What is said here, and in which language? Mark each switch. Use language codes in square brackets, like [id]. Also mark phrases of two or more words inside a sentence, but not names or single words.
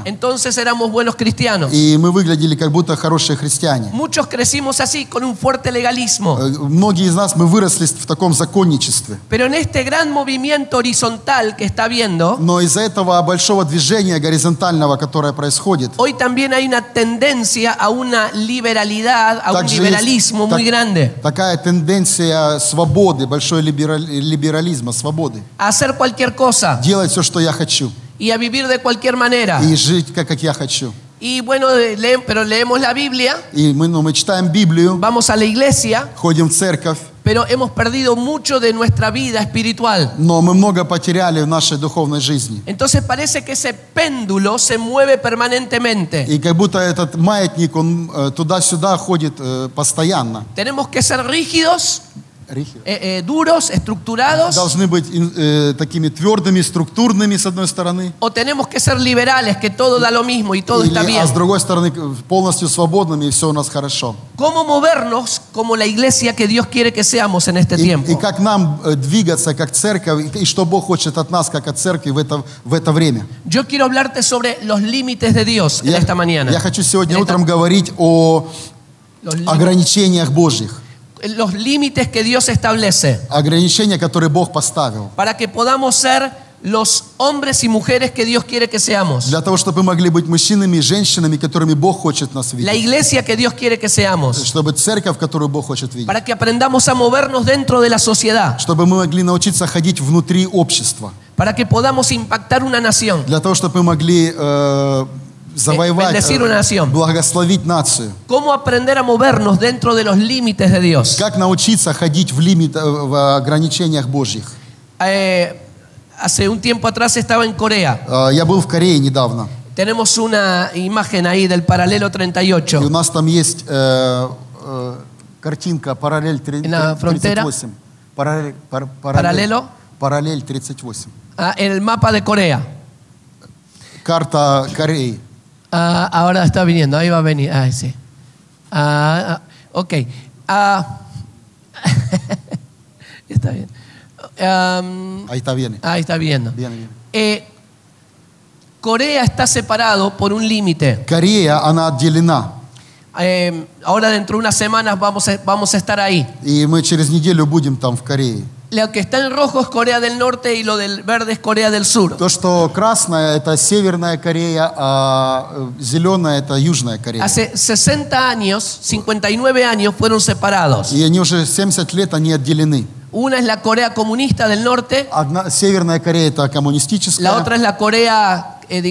[es] Entonces éramos buenos cristianos. [ru] И мы выглядели как будто хорошие христиане. [es] Muchos crecimos así, con un fuerte legalismo. [ru] Многие из нас мы выросли в таком законничестве. [es] Pero en este gran movimiento horizontal que está viendo, [ru] но из-за этого большого движения горизонтального, которое происходит, [es] hoy también hay una tendencia a una liberalidad, a un liberalismo muy grande. [ru] Такая тенденция свободы, большой либерализма, свободы. [es] A hacer cualquier cosa. [ru] Делать все, что я хочу. [es] Y a vivir de cualquier manera. [ru] И жить, как я хочу. [es] Y bueno, pero leemos la Biblia. [ru] И мы читаем Библию. [es] Vamos a la iglesia. [ru] Ходим в церковь. [es] Pero hemos perdido mucho de nuestra vida espiritual. [ru] Но мы много потеряли в нашей духовной жизни. [es] Entonces parece que ese péndulo se mueve permanentemente. [ru] И как будто этот маятник, он туда-сюда ходит постоянно. [es] Tenemos que ser rígidos. Duros, estructurados. [ru] Должны быть такими твердыми, структурными с одной стороны. [es] O tenemos que ser liberales, que todo da lo mismo y todo está bien. [ru] А с другой стороны полностью свободными и все у нас хорошо. [es] ¿Cómo movernos como la iglesia que Dios quiere que seamos en este tiempo? [ru] И как нам двигаться как церковь, и что Бог хочет от нас, как от церкви в это время. [es] Yo quiero hablarte sobre los límites de Dios en esta mañana. [ru] Я хочу сегодня утром говорить о ограничениях Божьих. [es] Los límites que Dios establece. [ru] Ограничения, которые Бог поставил. [es] Para que podamos ser los hombres y mujeres que Dios quiere que seamos. [ru] Для того, чтобы мы могли быть мужчинами и женщинами, которыми Бог хочет нас видеть. [es] La iglesia que Dios quiere que seamos. [ru] Чтобы церковь, которую Бог хочет видеть. [es] Para que aprendamos a movernos dentro de la sociedad. [ru] Чтобы мы могли научиться ходить внутри общества. [es] Para que podamos impactar una nación. [ru] Для того, чтобы мы могли завоевать, благословить нацию. [es] ¿Cómo aprender a movernos dentro de los límites de Dios? [ru] Как научиться ходить в ограничениях Божьих? [es] Hace un tiempo atrás estaba en Corea. [ru] Я был в Корее недавно. [es] Tenemos una imagen ahí del paralelo 38. [ru] И у нас там есть картинка параллель 38. Параллель 38. [es] En el mapa de Corea. [ru] Карта Кореи. [es] Ahora está viniendo, ahí va a venir. Sí. Ok. Está bien. Ahí está bien. Ahí está viendo. Bien. Corea está separado por un límite. [ru] Корея, она отделена. [es] Ahora dentro de unas semanas vamos a estar ahí. [ru] И мы через неделю будем там в Корее. [es] Lo que está en rojo es Corea del Norte y lo del verde es Corea del Sur. [ru] То, что красное, это Северная Корея, а зеленая, это Южная Корея. [es] Hace 60 años, 59 años fueron separados. [ru] И они уже 70 лет, они отделены. [es] Una es la Corea comunista del norte. [ru] Северная Корея это коммунистическая. [es] La otra es la Corea